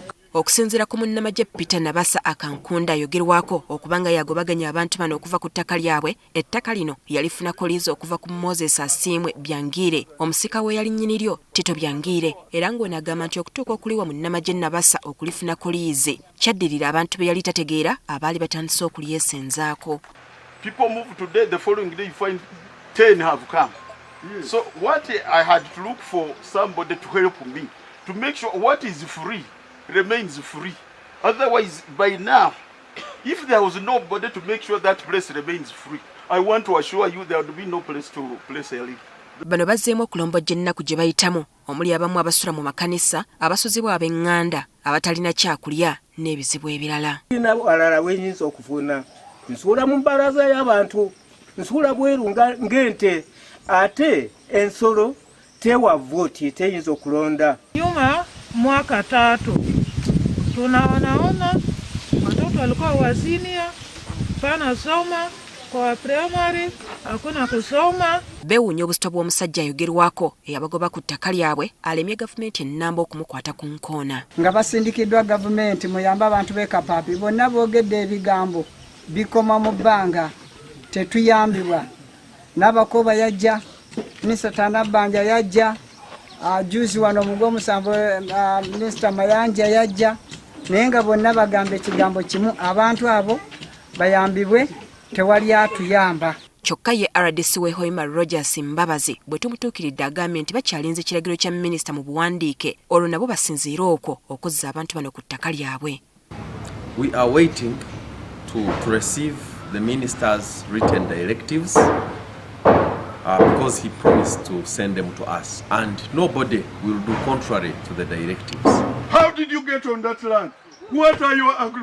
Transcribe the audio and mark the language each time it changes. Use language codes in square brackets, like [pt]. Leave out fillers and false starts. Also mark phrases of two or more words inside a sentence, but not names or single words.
[lg] Okusinziira ku munnamagye Nabasa Akankunda ayogerwako okubanga yagobaganya abantu bano okuva ku ttaka lyabwe, ettaka lino yalifuna koliizi okuva ku Moses Asiimwe Byangiire, omusika we yali nnyiniryo Tito Byangiire, era ng'onagamba nti okutuuka okuliwa munnamagye Nabasa okulifuna koliizi kyaddirira abantu be yali tategeera abaali batandise okulyesenzaako. [en] People move today, the following day you find 10 have come. Yes. So what I had to look for somebody to help me to make sure what is free remains free. Otherwise, by now, if there was nobody to make sure that place remains free, I want to assure you there would be no place to place a leaf. [lg] Bano bazzeemu okulombojja ennaku gye bayitamu omuli abamu abasula mu makanisa, abasuzibwa ab'eŋŋanda, abatalina kyakulya n'ebizibu ebirala. Alala wenyinza okufuna nsuula mu mbalaza y'abantu, nsuula bweru ng'ente, ate ensolo tewa vooti teyinza okulonda. [sw] Nyuma mwaka 3 tunaona watoto walikuwa wazinia pana soma kwa primary hakuna kusoma. [lg] Beewuunya obusito bw'omusajja ayogerwako eyabagoba ku ttaka lyabwe alemye gavumenti ennamba okumukwata ku nkoona. Nga basindikiddwa gavumenti muyamba abantu b'e Kapaapi bonna boogedde ebigambo bikoma mu bbanga tetuyambibwa. Nabakooba yajja, Minisita Nabbanja yajja, juzi wano mu gw'omusanvu Minisita Mayanja yajja, naye nga bonna bagamba ekigambo kimu, abantu abo bayambibwe tewali atuyamba. Kyokka ye RDC we Hoima Rogers Mbabazi bwe tumutuukiridde agambye nti bakyalinze ekiragiro kya minisita mu buwandiike olwo nabo basinziire okwo okuzza abantu bano ku ttaka lyabwe. [en] We are waiting to receive the minister's written directives because he promised to send them to us and nobody will do contrary to the directives. How did you get on that land? What are your agreements?